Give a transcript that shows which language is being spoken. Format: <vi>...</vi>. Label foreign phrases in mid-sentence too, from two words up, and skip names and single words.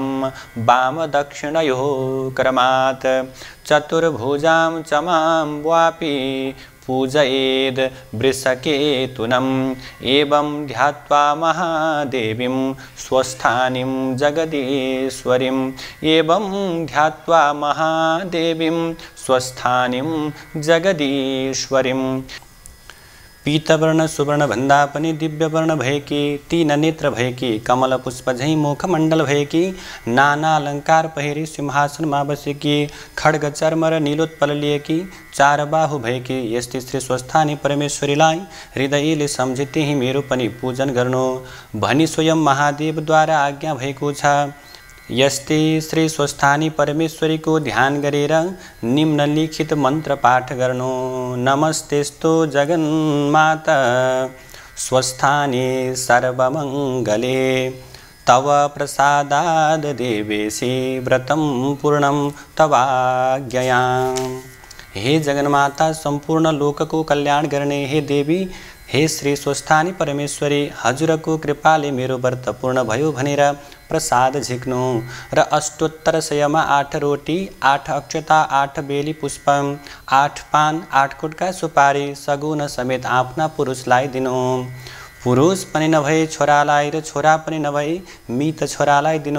<sa>वामदक्षिणयोः क्रमात् चतुर्भुजां च मां वापि पूजयेद् वृषकेतुनम् एवं ध्यात्वा महादेवीं स्वस्थानीं जगदीश्वरीम् एवं ध्यात्वा महादेवीं स्वस्थानीं जगदीश्वरीम्।</sa> <ne>पीतवर्ण सुवर्ण भन्दा पनि दिव्यवर्ण भएकी, तीन नेत्र भएकी, कमल पुष्प झैं मुखमण्डल भएकी, नाना अलङ्कार पहिरी सिंहासनमा बसेकी, खड्ग चर्म र नीलोत्पल लिएकी, चार बाहु भएकी यस्ती श्री स्वस्थानी परमेश्वरीलाई हृदयले सम्झे त्यही मेरो पनि पूजन गर्नु भनी स्वयं महादेवद्वारा आज्ञा भएको छ। यस्ते श्री स्वस्थानी परमेश्वरीको ध्यान गरेर निम्नलिखित मन्त्र पाठ गर्नु।</ne> <sa>नमस्तेस्तु जगन्माता स्वस्थानी सर्वमङ्गले, तव प्रसादाद् देवेशी व्रतं पूर्णं तवाज्ञया।</sa> <ne>हे जगन्माता, सम्पूर्ण लोकको कल्याण गर्ने हे देवी, हे श्री स्वस्थानी परमेश्वरी, हजुरको कृपाले मेरो व्रत पूर्ण भयो भनेर प्रसाद झिक्नु र अष्टोत्तर सयमा 8 रोटी, 8 अक्षता, 8 बेली पुष्प, 8 पान, 8 कुटका सुपारी सगुन समेत आफ्ना पुरुषलाई दिनु। पुरुष पनि नभए छोरालाई र छोरा पनि नभए मित छोरालाई दिनु।</ne>